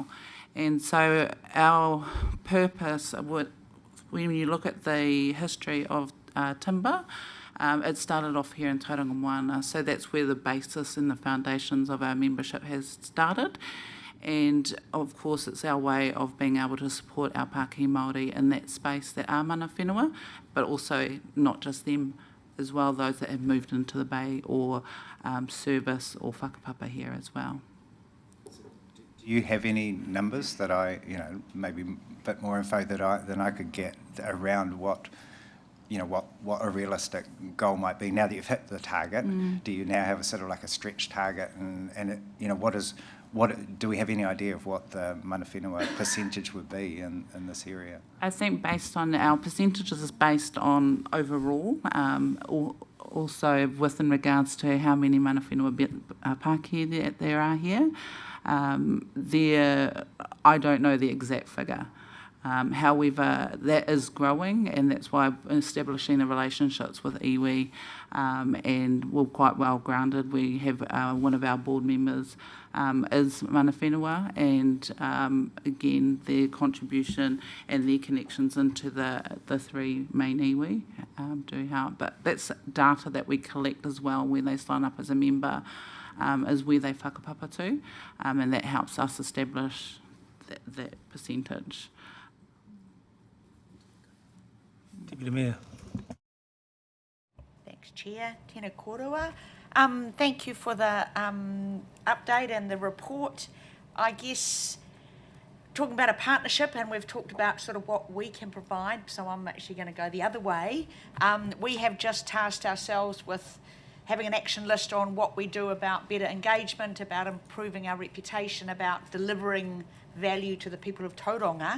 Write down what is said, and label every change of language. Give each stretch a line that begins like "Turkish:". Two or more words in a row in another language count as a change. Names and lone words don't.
English: And so our purpose, when you look at the history of timber, it started off here in Tauranga Moana, so that's where the basis and the foundations of our membership has started. And of course it's our way of being able to support our
Māori: Pākehā Māori
English: in that space that are
Māori: mana whenua,
English: but also not just them as well, those that have moved into the Bay or service or whakapapa here as well. Do you have any numbers that maybe a bit more info than I could get around what a realistic goal might be now that you've hit the target? Do you now have a sort of like a stretch target, and do we have any idea of what the
Māori: mana whenua
English: percentage would be in this area? I think based on our percentages is based on overall, also within regards to how many
Māori: mana whenua Pākehā
English: there are here. I don't know the exact figure. However, that is growing, and that's why establishing the relationships with iwi, and we're quite well grounded. We have one of our board members is
Māori: mana whenua,
English: and again, their contribution and their connections into the 3 main iwi do help. But that's data that we collect as well when they sign up as a member, is where they whakapapa to, and that helps us establish that percentage. Deputy Mayor. Thanks, Chair.
Māori: Tēnā kōrua.
English: Thank you for the update and the report. I guess talking about a partnership, and we've talked about sort of what we can provide, so I'm actually going to go the other way. We have just tasked ourselves with having an action list on what we do about better engagement, about improving our reputation, about delivering value to the people of Tauranga.